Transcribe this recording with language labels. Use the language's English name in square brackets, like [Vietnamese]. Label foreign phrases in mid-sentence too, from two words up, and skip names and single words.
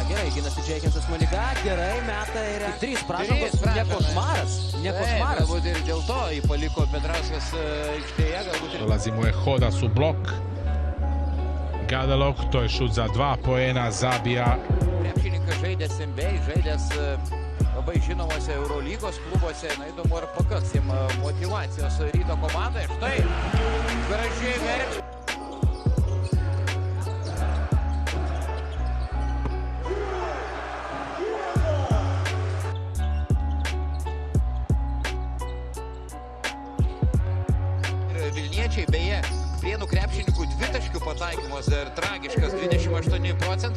[Lithuanian] Gerai, ginasi Džeikensas Maniga. Gerai, meta ir 3 pražangos. Ne košmaras. Ne košmaras. Galbūt ir dėl to jį paliko Petrauskas aikštėje. [Croatian] Dolazimo je Hodas u blok. Gaudelok, to je šut za 2 poena, zabija. [Lithuanian] Krepšininkas žaidęs NBA, žaidęs labai žinomose Eurolygos klubuose. Na, įdomu, ar pakaks jam motyvacijos Ryto komandai. Štai, gražiai verčia. Vilniečiai, beje, Prienų krepšininkų dvitaškių pataikymas ir tragiškas 28%.